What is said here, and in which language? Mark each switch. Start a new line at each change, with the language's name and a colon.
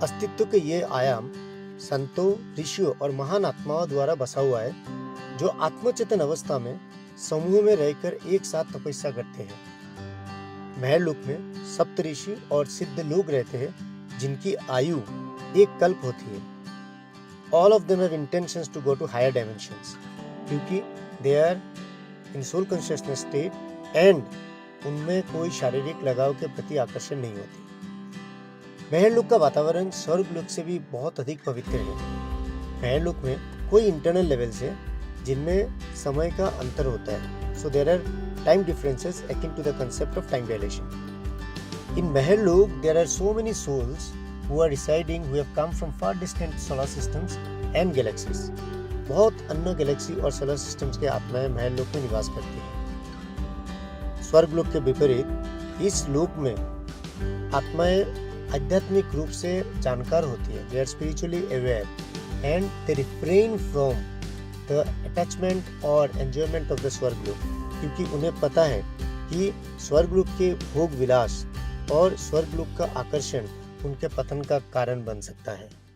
Hindi: अस्तित्व के ये आयाम संतों, ऋषियों और महान आत्माओं द्वारा बसा हुआ है, जो आत्मचेतन अवस्था में समूह में रहकर एक साथ तपस्या करते हैं। महरलोक में सप्त ऋषि और सिद्ध लोग रहते हैं, जिनकी आयु एक कल्प होती है।
English: All of them have intentions to go to higher dimensions
Hindi: क्योंकि
English: they are in soul consciousness state and
Hindi: उनमें कोई शारीरिक लगाव के प्रति आकर्षण नहीं होती। महरलोक का वातावरण स्वर्गलोक से भी बहुत अधिक पवित्र है। महरलोक में कोई
English: internal levels
Hindi: है जिनमें समय का अंतर होता है।
English: So there are time differences akin to the concept of time dilation. In Mahirlok, there are so many souls who are residing who have come from far distant solar systems and galaxies.
Hindi: बहुत अन्य Galaxy और solar systems के आत्माएं महरलोक में निवास करती हैं। स्वर्गलोक के विपरीत इस लोक में आत्माएं आध्यात्मिक रूप से जानकार होती है।
English: They are spiritually aware and they refrain from the attachment or enjoyment of the
Hindi: स्वर्गलोक क्योंकि उन्हें पता है कि स्वर्गलोक के भोग विलास और स्वर्गलोक का आकर्षण उनके पतन का कारण बन सकता है।